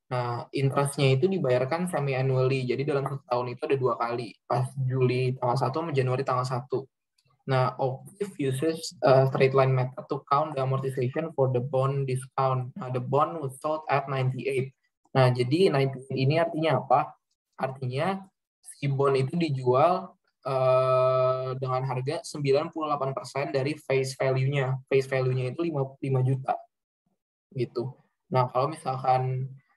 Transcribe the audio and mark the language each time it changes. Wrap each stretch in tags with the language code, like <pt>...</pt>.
<id>Nah, interest-nya itu dibayarkan semi-annually, jadi dalam satu tahun itu ada 2 kali, pas Juli tanggal 1 sama Januari tanggal 1.</id> <en>Nah, Octave uses straight line method to count the amortization for the bond discount. Nah, the bond was sold at 98.</en> <id>Nah, jadi 98 ini artinya apa? Artinya si bond itu dijual dengan harga 98% dari face value-nya. Face value-nya itu 5 juta. Gitu. Nah, kalau misalkan</id>